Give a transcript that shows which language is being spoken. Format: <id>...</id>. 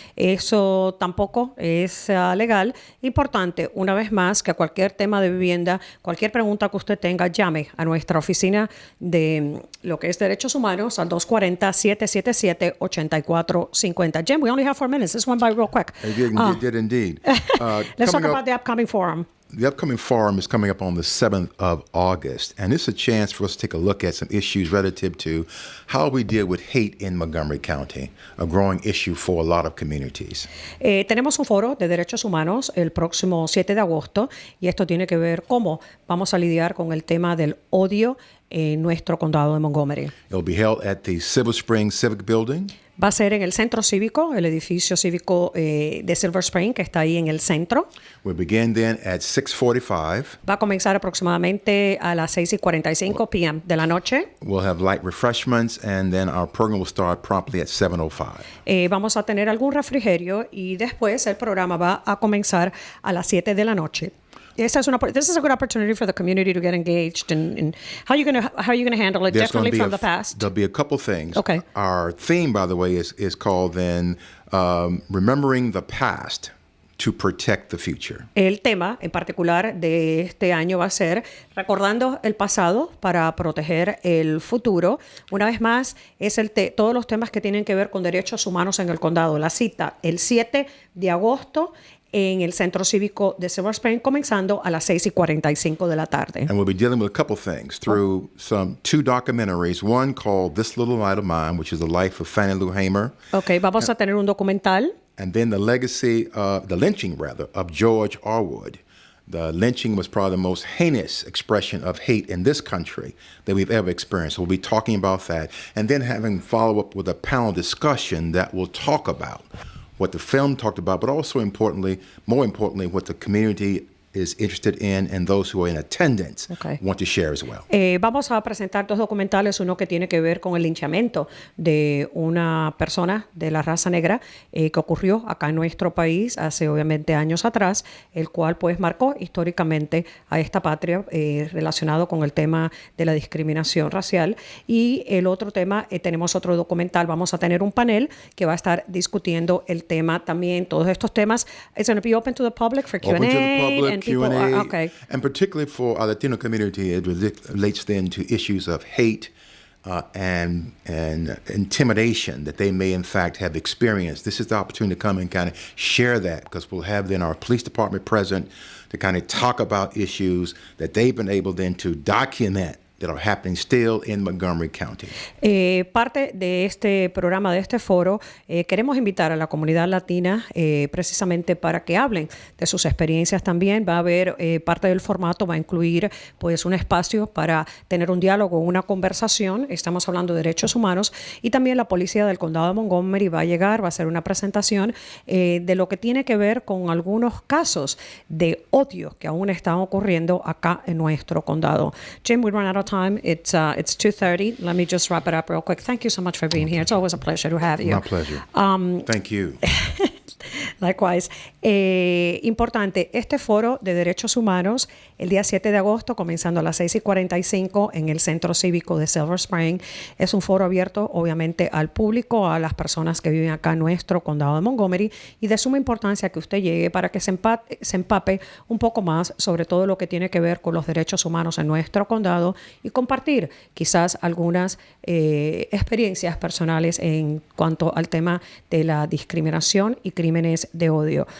<es>Eso tampoco es legal. Importante, una vez más, que cualquier tema de vivienda, cualquier pregunta que usted tenga, llame a nuestra oficina de lo que es Derechos Humanos al 240-777-8450.</es> <en>Jim, we only have 4 minutes. This went by real quick. It did indeed. Let's talk Coming about up- the upcoming forum. The upcoming forum is coming up on the 7th of August, and it's a chance for us to take a look at some issues relative to how we deal with hate in Montgomery County, a growing issue for a lot of communities.</en> <es>Tenemos un foro de derechos humanos el próximo 7 de agosto y esto tiene que ver cómo vamos a lidiar con el tema del odio en nuestro condado de Montgomery.</es> <en>It'll be held at the Silver Spring Civic Building.</en> <es>Va a ser en el centro cívico, el edificio cívico de Silver Spring, que está ahí en el centro.</es> <en>We'll begin then at 6:45.</en> <es>Va a comenzar aproximadamente a las 6:45 p.m. de la noche.</es> <en>We'll have light refreshments, and then our program will start promptly at 7:05.</en> <es>Vamos a tener algún refrigerio y después el programa va a comenzar a las 7 de la noche.</es> <en>This is a good opportunity for the community to get engaged in how are you going to handle it There's gonna be from the past. There'll be a couple things. Okay. Our theme, by the way, is called then Remembering the Past to Protect the Future.</en> <es>El tema en particular de este año va a ser recordando el pasado para proteger el futuro. Una vez más, es todos los temas que tienen que ver con derechos humanos en el condado. La cita el 7 de agosto en el Centro Cívico de Silver Spring, comenzando a las 6:45 de la tarde.</es> <en>And we'll be dealing with a couple things through two documentaries, one called This Little Light of Mine, which is the life of Fannie Lou Hamer,</en> <es>Ok, vamos a tener un documental.</es> <en>and then the lynching of George Arwood. The lynching was probably the most heinous expression of hate in this country that we've ever experienced. We'll be talking about that, and then having follow up with a panel discussion that will talk about what the film talked about, but also more importantly, what the community is interested in and those who are in attendance want to share as well.</en> <es>Vamos a presentar dos documentales, uno que tiene que ver con el linchamiento de una persona de la raza negra que ocurrió acá en nuestro país hace obviamente años atrás, el cual pues marcó históricamente a esta patria relacionado con el tema de la discriminación racial. Y el otro tema, tenemos otro documental, vamos a tener un panel que va a estar discutiendo el tema también, todos estos temas.</es> <en>It's going to be open to the public for Q&A. Open to the public, and Q&A, okay. and particularly for our Latino community, it relates then to issues of hate and intimidation that they may in fact have experienced. This is the opportunity to come and kind of share that, because we'll have then our police department present to kind of talk about issues that they've been able then to document that are happening still in Montgomery County.</en> <es>Parte de este programa, de este foro, queremos invitar a la comunidad latina precisamente para que hablen de sus experiencias también. Va a haber parte del formato, va a incluir pues un espacio para tener un diálogo, una conversación. Estamos hablando de derechos humanos, y también la policía del condado de Montgomery va a llegar, va a hacer una presentación de lo que tiene que ver con algunos casos de odio que aún están ocurriendo acá en nuestro condado.</es> <en>Jim, we run out of time. It's 2:30. Let me just wrap it up real quick. Thank you so much for being here. It's always a pleasure to have you. My pleasure. Thank you. Likewise.</en> <es>Importante, este foro de derechos humanos el día 7 de agosto, comenzando a las 6:45 en el Centro Cívico de Silver Spring. Es un foro abierto, obviamente, al público, a las personas que viven acá en nuestro condado de Montgomery, y de suma importancia que usted llegue para que se empape un poco más sobre todo lo que tiene que ver con los derechos humanos en nuestro condado y compartir quizás algunas experiencias personales en cuanto al tema de la discriminación y crímenes de odio.</es>